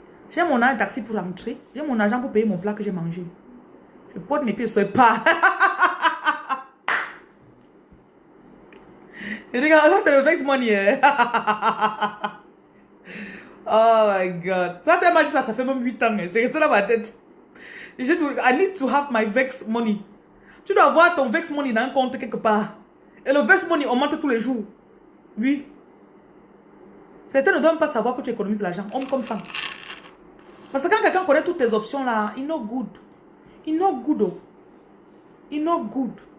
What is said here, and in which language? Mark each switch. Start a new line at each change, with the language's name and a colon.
French: J'ai mon argent taxi pour rentrer. J'ai mon argent pour payer mon plat que j'ai mangé. Je porte mes pieds sur le pas. Et regarde, ça c'est le Vex money.
English: Oh my God.
French: Ça, elle m'a dit ça, ça fait même 8 ans. C'est resté dans ma tête.
English: I need to have my Vex money.
French: Tu dois avoir ton Vex money dans un compte quelque part. Et le Vex money augmente tous les jours. Oui. Certains ne doivent pas savoir que tu économises l'argent, homme comme femme. Parce que quand quelqu'un connaît toutes tes options là, il
English: not good. Il not good. Oh. Il not good.